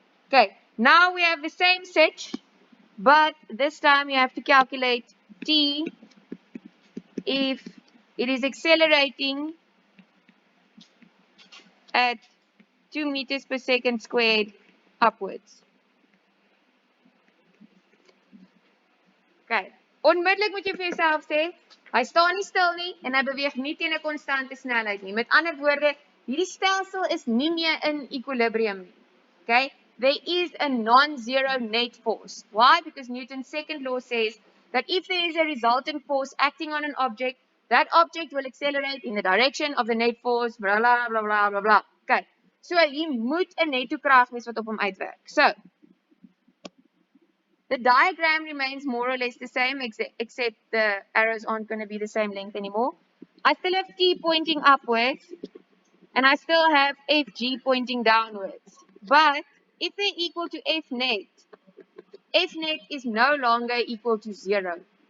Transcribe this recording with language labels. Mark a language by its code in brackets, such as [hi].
[en] Okay, now we have the same set, but this time you have to calculate T if it is accelerating at 2 meters per second squared upwards. [af] Okay, onmiddellik moet jy vir jouself sê, hy staan nie stil nie en hy beweeg nie teen 'n konstante snelheid nie. Met ander woorde, hierdie stelsel is nie meer in equilibrium nie. Okay? [en] There is a non-zero net force. Why? Because Newton's second law says that if there is a resultant force acting on an object, that object will accelerate in the direction of the net force, blah, blah, blah, blah, blah, blah. Okay. [af] So, hier moet 'n netto krag wees wat op hom uitwerk. [en] So, the diagram remains more or less the same, except the arrows aren't going to be the same length anymore. I still have T pointing upwards, and I still have Fg pointing downwards. But if they're equal to F net is no longer equal to 0.